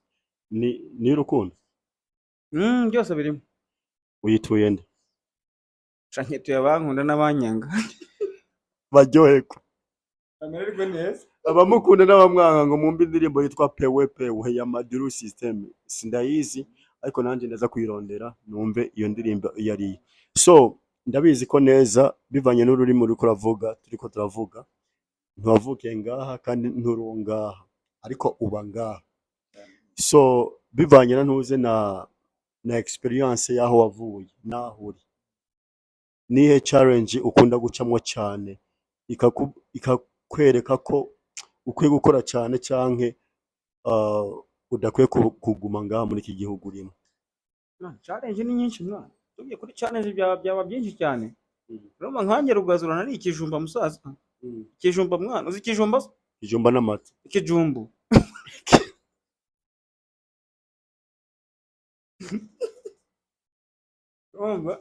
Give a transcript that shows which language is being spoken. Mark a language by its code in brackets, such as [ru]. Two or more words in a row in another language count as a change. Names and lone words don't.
[rn] Ni urukundo. Byose birimo. Uyituye nde? Canke tuyabankunda n'abanyanga. Baryoheko. Amererwe neza. Abamukunda n'abamwanga ngo mumbe indirimbo yitwa pewe ya Madilu system. Sindayizi ariko nanje ndaza kwirondera numve iyo ndirimbo yari. So ndabizi ko neza bivanye n'ururimi ruri kuravuga turiko turavuga. Ntuwavuke ngaha kandi nturungaha ariko uba ngaha. So bivanye na ntuze na experience yaho wavuye naho uri. Nihe challenge ukunda gucamwo cyane ikakwereka ko ukwiye gukora cyane canke udakwiye kuguma ngaha muri iki gihugu urimo? Challenge ni nyinshi mwana. Tugiye kuri challenge byaba byinshi cyane. Urumva nkanjye rugazura nari ikijumba musaza. Ikijumba mwana, uzi ikijumba? Ikijumba n'amata. Ikijumbu. Urumva?